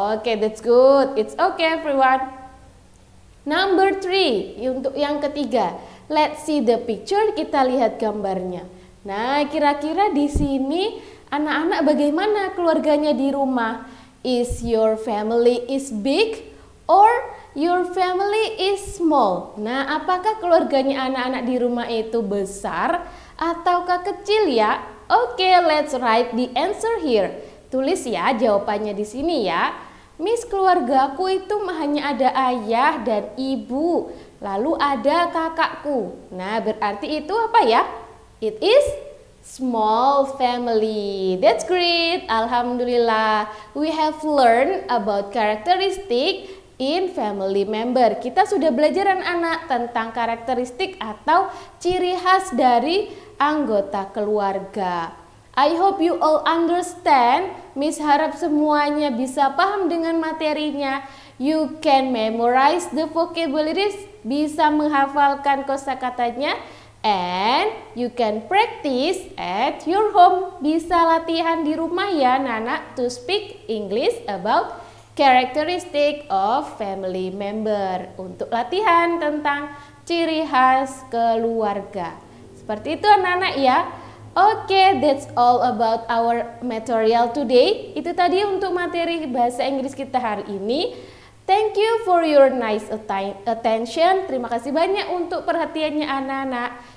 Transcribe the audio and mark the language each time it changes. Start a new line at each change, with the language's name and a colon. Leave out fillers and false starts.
English: Oke, that's good. It's okay everyone. Number 3,
Indonesian: untuk yang ketiga.
English: Let's see the picture.
Indonesian: Kita lihat gambarnya. Nah, kira-kira di sini anak-anak bagaimana keluarganya di rumah?
English: Is your family is big or your family is small?
Indonesian: Nah, apakah keluarganya anak-anak di rumah itu besar ataukah kecil ya?
English: Oke, let's write the answer here.
Indonesian: Tulis ya jawabannya di sini ya. Miss, keluargaku itu hanya ada ayah dan ibu. Lalu ada kakakku. Nah, berarti itu apa ya?
English: It is small family. That's great.
Arabic: Alhamdulillah.
English: We have learned about characteristic in family member.
Indonesian: Kita sudah belajar anak-anak tentang karakteristik atau ciri khas dari anggota keluarga.
English: I hope you all understand.
Indonesian: Miss harap semuanya bisa paham dengan materinya.
English: You can memorize the vocabularies.
Indonesian: Bisa menghafalkan kosakatanya.
English: And you can practice at your home.
Indonesian: Bisa latihan di rumah ya anak-anak
English: to speak English about characteristic of family member.
Indonesian: Untuk latihan tentang ciri khas keluarga. Seperti itu anak-anak ya. Oke,
English: that's all about our material today.
Indonesian: Itu tadi untuk materi bahasa Inggris kita hari ini.
English: Thank you for your nice attention.
Indonesian: Terima kasih banyak untuk perhatiannya anak-anak.